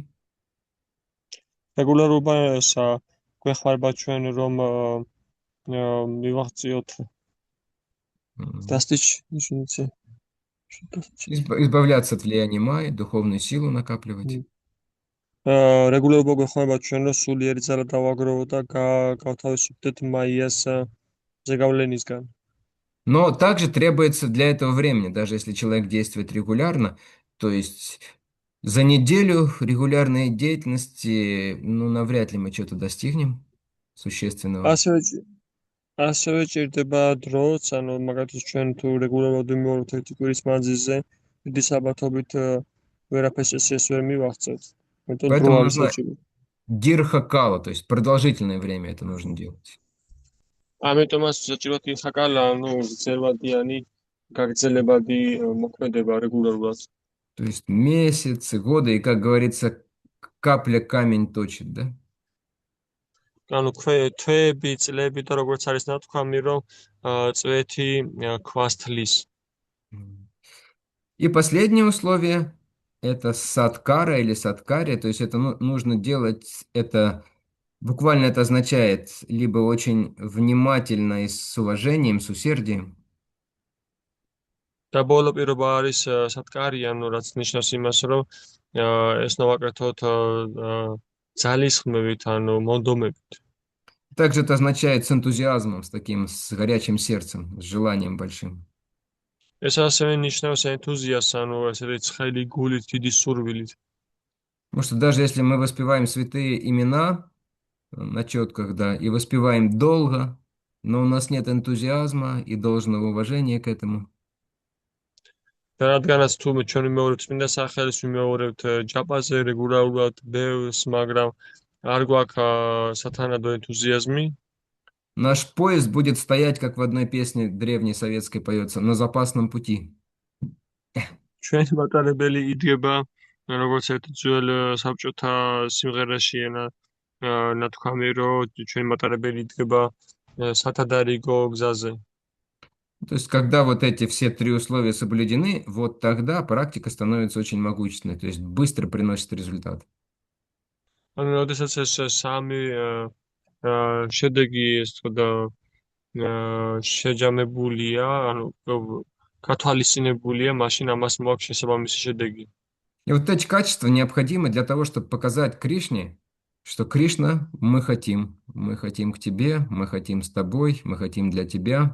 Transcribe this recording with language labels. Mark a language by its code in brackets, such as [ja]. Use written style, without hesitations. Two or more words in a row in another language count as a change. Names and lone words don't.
[ka] რეგულარობა გვეხმარება ჩვენ რომ მივაღწიოთ [ru] избавляться от влияния майи, духовную силу накапливать. [ka] რეგულარობა გვეხმარება ჩვენ რომ სულიერი ძალა დავაგროვოთ და გავთავისუფლდეთ მაიას ზეგავლენისგან. [ru] Но также требуется для этого времени, даже если человек действует регулярно, то есть за неделю регулярной деятельности, ну, навряд ли мы что-то достигнем существенного. [ka] ასევე ჭირდება დროც, ანუ მაგალითად ჩვენ თუ რეგულარულად ვიმეორებთ ერთი კვირის მანძილზე, დიდი საბათობით ვერაფერს ეს ვერ მივაღწევთ. [ru] Поэтому нужно дирха-кала, то есть продолжительное время это нужно делать. [ka] ამიტომაც საჭიროა დირხაკალა, ანუ გრძელვადიანი, გაგრძელებადი მოქმედება რეგულარულად. [ru] То есть месяцы, годы, и, как говорится, капля камень точит, да? [ka] ანუ თვეები, წლები და როგორც არის ნათქვამი, რომ წვეთი ქვას თლის. [ru] И последнее условие – это садкара или садкария, то есть это нужно делать, это буквально это означает либо очень внимательно и с уважением, с усердием. [ka] და ბოლო პირობა არის სატკარია, ანუ რაც ნიშნავს იმას, რომ ეს ნოვაკეთოთ ძალისხმევით, ანუ მონდომებით. [ru] Также это означает с энтузиазмом, с таким, с горячим сердцем, с желанием большим. [ka] ეს ასევე ნიშნავს ენთუზიაზმს, ანუ ესეთი ცხელი გულით, დიდი სურვილით. [ru] Потому что даже если мы воспеваем святые имена на четках, да, и воспеваем долго, но у нас нет энтузиазма и должного уважения к этому. [ka] და რადგანაც თუ ჩვენ ვიმეორებთ წმინდა სახელს, ვიმეორებთ ჯაპაზე რეგულარულად ბევრს, მაგრამ არ გვაქვს სათანადო ენთუზიაზმი. [ru] Наш поезд будет стоять, как в одной песне древней советской поется, на запасном пути. [ka] ჩვენი მატარებელი იდგება, როგორც ერთ ძველ საბჭოთა სიმღერაში ნათქვამი, რომ ჩვენი მატარებელი იდგება სათადარიგო გზაზე. [ru] То есть, когда вот эти все 3 условия соблюдены, вот тогда практика становится очень могущественной, то есть быстро приносит результат. [ka] ანუ როდესაც ეს სამი შედეგი ეს თქო და შეჯამებულია, ანუ გათვალისწინებულია, მაშინ ამას მოაქვს შესაბამისი შედეგი. [ru] И вот эти качества необходимы для того, чтобы показать Кришне, что Кришна, мы хотим к тебе, мы хотим с тобой, мы хотим для тебя.